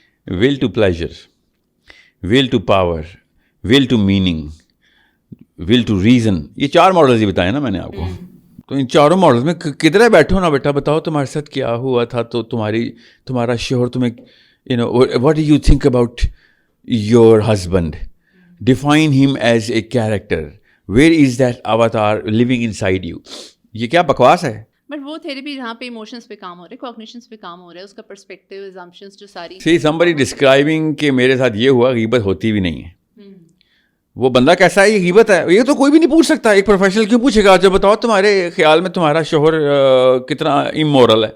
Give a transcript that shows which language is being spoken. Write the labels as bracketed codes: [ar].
[en] will to pleasure, will to power, will to meaning, will to reason, [ur] یہ 4 models ہی بتائے نا میں نے آپ کو. تو ان چاروں ماڈلز میں کدھر بیٹھو نا بیٹا, بتاؤ تمہارے ساتھ کیا ہوا تھا, تو تمہارا شوہر تمہیں [en] what do you think about your husband? Define him as a character. Where is that avatar living inside you? [ur] یہ کیا بکواس ہے. بٹ وہ تھیراپی جہاں پہ ایموشنس پہ کام ہو رہا ہے, کوگنیشنس پہ کام ہو رہا ہے, اس کا پرسپیکٹیو ایگزامپشنس جو ساری. [en] See, somebody describing [ur] کہ میرے ساتھ یہ ہوا, غیبت ہوتی بھی نہیں ہے. وہ بندہ کیسا ہے, یہ غیبت ہے, یہ تو کوئی بھی نہیں پوچھ سکتا. ایک پروفیشنل کیوں پوچھے گا جو بتاؤ تمہارے خیال میں تمہارا شوہر کتنا امورل ہے.